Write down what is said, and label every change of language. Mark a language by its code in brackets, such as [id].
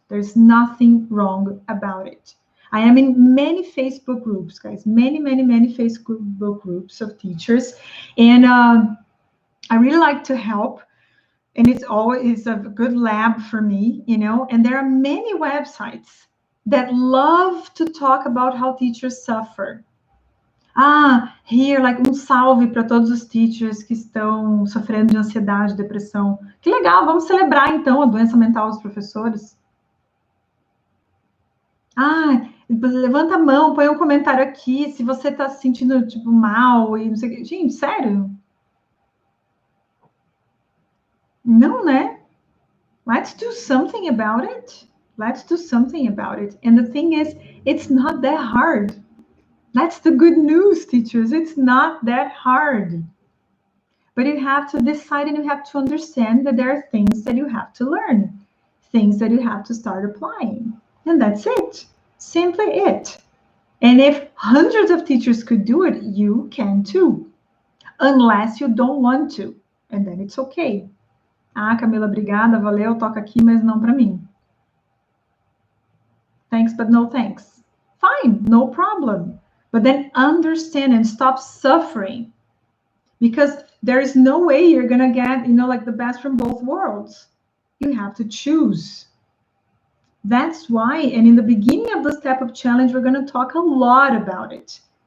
[en] There's nothing wrong about it. I am in many Facebook groups, guys, many Facebook groups of teachers. And I really like to help. And it's always a good lab for me, you know. And there are many websites that love to talk about how teachers suffer. Here, like [pt] salve para todos os teachers que estão sofrendo de ansiedade, depressão. Que legal, vamos celebrar então a doença mental dos professores. Levanta a mão, põe um comentário aqui se você está se sentindo tipo mal e não sei o que. Gente, sério? Não, né? [en] Let's do something about it. Let's do something about it. And the thing is, it's not that hard. That's the good news, teachers. It's not that hard. But you have to decide and you have to understand that there are things that you have to learn, things that you have to start applying. And that's it. Simply it. And if hundreds of teachers could do it, you can too. Unless you don't want to. And then it's okay. [pt] Ah, Camila, obrigada, valeu, toca aqui, mas não para mim. [en] Thanks, but no thanks. Fine, no problem. But then understand and stop suffering. Because there is no way you're going to get, like the best from both worlds. You have to choose. That's why, and in the beginning of the Step Up Challenge, we're going to talk a lot about it.